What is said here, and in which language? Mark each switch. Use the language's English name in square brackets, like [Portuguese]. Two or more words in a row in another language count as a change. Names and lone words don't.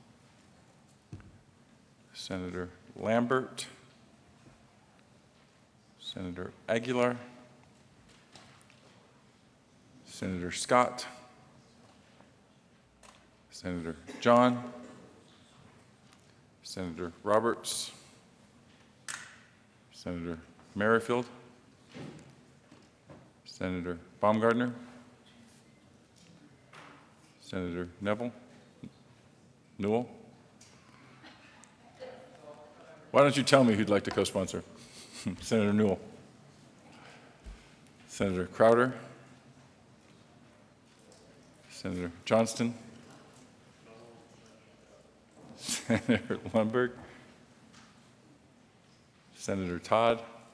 [English] Senator Lambert, Senator Aguilar, Senator Scott, Senator John, Senator Roberts, Senator Merrifield, Senator Baumgardner, Senator Newell. Why don't you tell me who'd like to co-sponsor? Senator Newell. Senator Crowder. Senator Johnston. Senator Lundberg. Senator Todd.